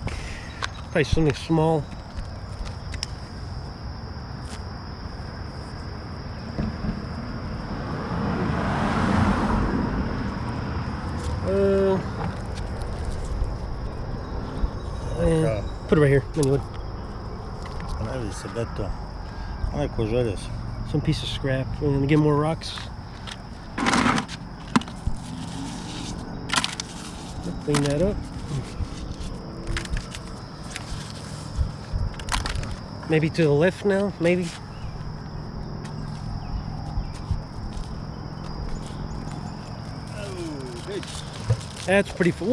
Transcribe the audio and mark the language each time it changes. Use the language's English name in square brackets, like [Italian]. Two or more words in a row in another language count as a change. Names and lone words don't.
[English] Probably something small. Put it right here. Anyway. [Croatian] Ne vidi se beton. Neko željezo. [English] Some piece of scrap. We're gonna get more rocks. Clean that up. Maybe to the left now, maybe. That's pretty full.